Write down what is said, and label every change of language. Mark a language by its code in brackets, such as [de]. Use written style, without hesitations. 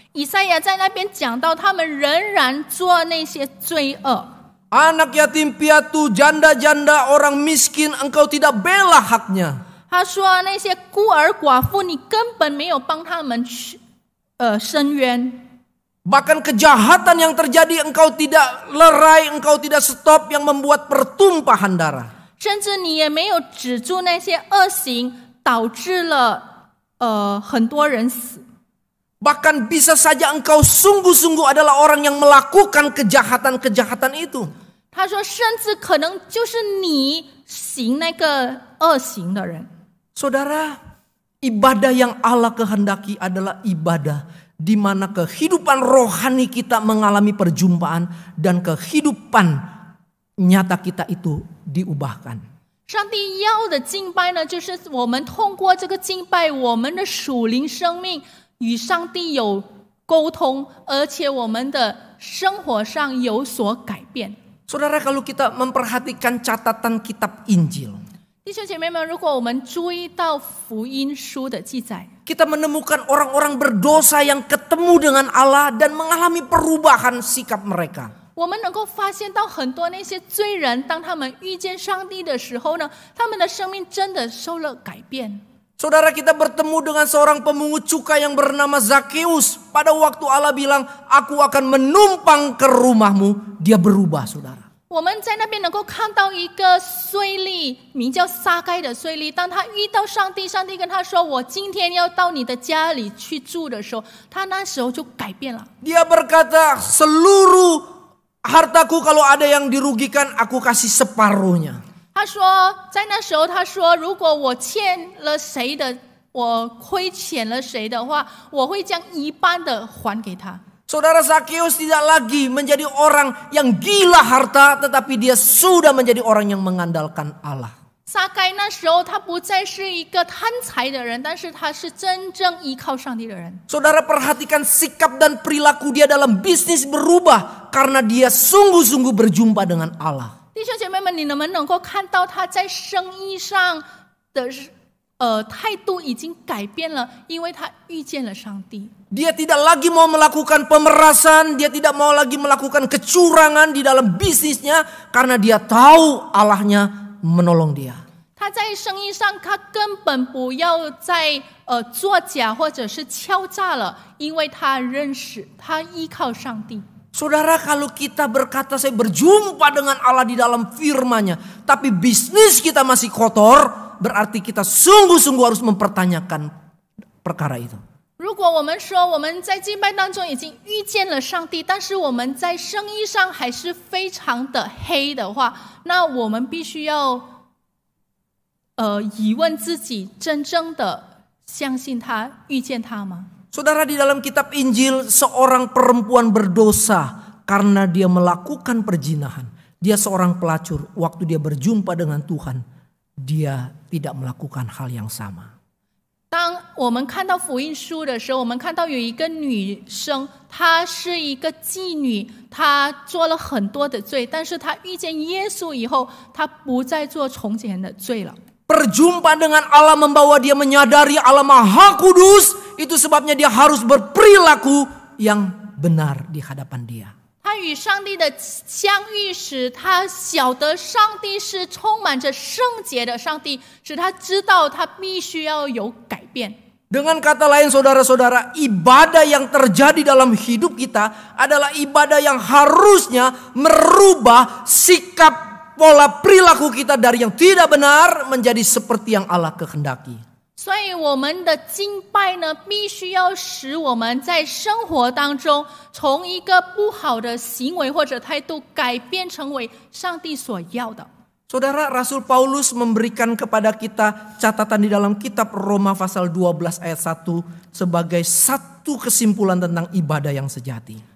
[zh] 以赛亚在那边讲到，他们仍然做那些罪恶。 [id] Anak yatim piatu, janda-janda, orang miskin, engkau tidak bela haknya. [zh] 他说那些孤儿寡妇，你根本没有帮他们去伸冤。 [id] Bahkan kejahatan yang terjadi engkau tidak lerai, engkau tidak stop, yang membuat pertumpahan darah. [zh] 甚至你也没有止住那些恶行，导致了很多人死。 [id] Bahkan bisa saja engkau sungguh-sungguh adalah orang yang melakukan kejahatan-kejahatan itu. [zh] 他说，甚至可能就是你行那个恶行的人。 [id] Saudara, ibadah yang Allah kehendaki adalah ibadah di mana kehidupan rohani kita mengalami perjumpaan dan kehidupan nyata kita itu diubahkan. [zh] 上帝要的敬拜呢，就是我们通过这个敬拜，我们的属灵生命与上帝有沟通，而且我们的生活上有所改变。 [id] Saudara, kalau kita memperhatikan catatan kitab Injil, [zh] 弟兄姐妹们，如果我们注意到福音书的记载， [id] kita menemukan orang-orang berdosa yang ketemu dengan Allah dan mengalami perubahan sikap mereka. [zh] 我们能够发现到很多那些罪人，当他们遇见上帝的时候呢，他们的生命真的受了改变。 [id] Saudara, kita bertemu dengan seorang pemungut cukai yang bernama Zakheus. Pada waktu Allah bilang, aku akan menumpang ke rumahmu, dia berubah, saudara. [zh] 我们在那边能够看到一个税吏，名叫撒该的税吏。当他遇到上帝，上帝跟他说：“我今天要到你的家里去住的时候，他那时候就改变了。 [id] Dia berkata, seluruh hartaku kalau ada yang dirugikan, aku kasih separuhnya. [zh] 他说，在那时候，他说，如果我欠了谁的，我亏欠了谁的话，我会将一半的还给他。 [id] Saudara, Zakheus tidak lagi menjadi orang yang gila harta, tetapi dia sudah menjadi orang yang mengandalkan Allah. [zh] 撒该那时候他不再是一个贪财的人，但是他是真正依靠上帝的人。 [id] Saudara, perhatikan sikap dan perilaku dia dalam bisnis berubah karena dia sungguh-sungguh berjumpa dengan Allah. [zh] 弟兄姐妹们，你能不能够看到他在生意上的态度已经改变了，因为他遇见了上帝。 [id] Dia tidak lagi mau melakukan pemerasan, dia tidak mau lagi melakukan kecurangan di dalam bisnisnya karena dia tahu Allahnya menolong dia. [zh] 他在生意上，他根本不要再作假或者是敲诈了，因为他认识，他依靠上帝。 [id] Saudara, kalau kita berkata saya berjumpa dengan Allah di dalam firman-Nya, tapi bisnis kita masih kotor, berarti kita sungguh-sungguh harus mempertanyakan perkara itu. [zh] 如果我们说我们在敬拜当中已经遇见了上帝，但是我们在生意上还是非常的黑的话，那我们必须要疑问自己，真正的相信他，遇见他吗？ [id] Saudara, di dalam kitab Injil seorang perempuan berdosa karena dia melakukan perzinahan. Dia seorang pelacur. Waktu dia berjumpa dengan Tuhan, dia tidak melakukan hal yang sama. [zh] 当我们看到福音书的时候，我们看到有一个女生，她是一个妓女，她做了很多的罪，但是她遇见耶稣以后，她不再做从前的罪了。 [id] Perjumpaan dengan Allah membawa dia menyadari Allah Maha Kudus. Itu sebabnya dia harus berperilaku yang benar di hadapan dia. [zh] 他与上帝的相遇时，他晓得上帝是充满着圣洁的上帝，使他知道他必须要有改变。 [id] Dengan kata lain, saudara-saudara, ibadah yang terjadi dalam hidup kita adalah ibadah yang harusnya merubah sikap pola perilaku kita dari yang tidak benar menjadi seperti yang Allah kehendaki. [zh] 所以我们的敬拜呢，必须要使我们在生活当中，从一个不好的行为或者态度改变成为上帝所要的。 [id] Saudara, Rasul Paulus memberikan kepada kita catatan di dalam kitab Roma pasal 12 ayat 1 sebagai satu kesimpulan tentang ibadah yang sejati.